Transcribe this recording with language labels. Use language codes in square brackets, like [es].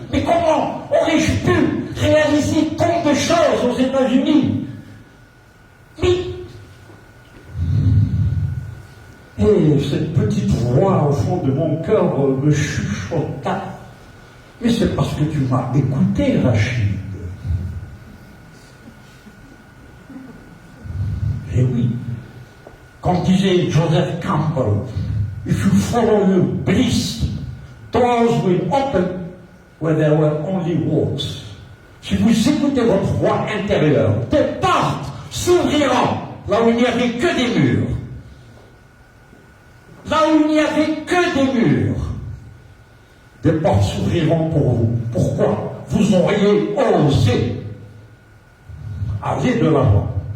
[fr] Mais comment aurais-je pu réaliser tant de choses aux États-Unis? Et cette petite voix au fond de mon cœur me chuchota. Mais c'est parce que tu m'as écouté, Rachid. Et oui, comme disait [en] Joseph Campbell, if you follow your bliss, doors will open where there were only walls. [fr] Si vous écoutez votre voix intérieure, des portes s'ouvriront là où il n'y avait que des murs. Là où il n'y avait que des murs, des portes s'ouvriront pour vous. Pourquoi? Vous auriez osé aller de l'avant.